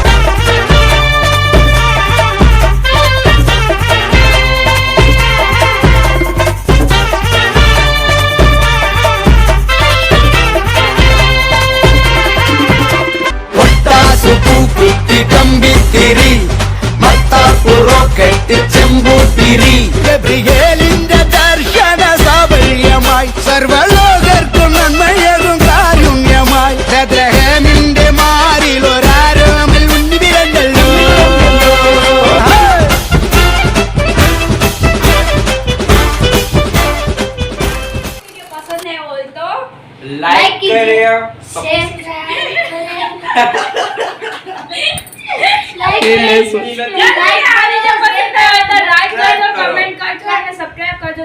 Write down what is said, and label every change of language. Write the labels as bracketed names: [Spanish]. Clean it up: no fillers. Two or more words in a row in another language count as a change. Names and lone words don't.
[Malayalam] ഒട്ടാസു പൂക്കുത്തി കമ്പിത്തിരി മത്താപ്പു റോക്കറ്റ് ചെമ്പൂത്തിരി ഗബ്രിയേലിന്റെ ദർശന സാഫല്യമായി സർവലോകർക്കും നന്മയേകും കാരുണ്യമായി ബേത്ലഹേമിന്റെ മാറിലൊരാരോമൽ ഉണ്ണി പിറന്നല്ലോ. [Gujarati] પસંદ નહીં હોય તો લાઈક કર્યો સબસ્ક્રાઇબ કરજો.